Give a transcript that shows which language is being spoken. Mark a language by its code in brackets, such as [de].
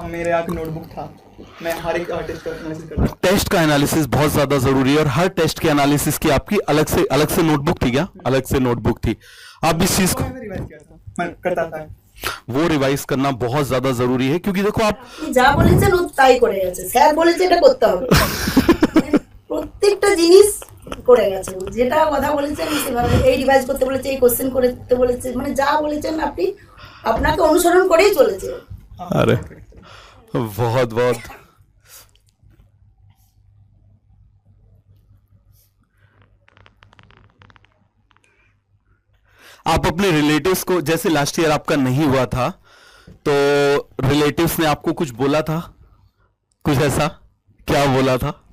[hi] मेरे यहाँ नोटबुक था, मैं हर एक आर्टिस्ट का एनालिसिस करता हूँ। टेस्ट का एनालिसिस बहुत ज्यादा जरूरी है और हर टेस्ट के एनालिसिस की आपकी अलग से नोटबुक थी क्या? अलग से नोटबुक थी। आप इस चीज को मैंने रिवाइज किया था, मैं करता था। वो रिवाइज करना बहुत ज्यादा जरूरी है क्योंकि देखो आप [bn] যা বলেছেন ও তাই করে গেছে, স্যার বলেছে এটা করতে হবে, প্রত্যেকটা জিনিস করে গেছে, যেটা কথা বলেছেন সেভাবে এই রিভাইজ করতে বলেছে, এই কোশ্চেন করতে বলেছে, মানে যা বলেছেন আপনি আপনাকে অনুসরণ করেই চলেছে। [hi] अरे बहुत बहुत आप अपने रिलेटिव्स को, जैसे लास्ट ईयर आपका नहीं हुआ था तो रिलेटिव्स ने आपको कुछ बोला था, कुछ ऐसा क्या बोला था?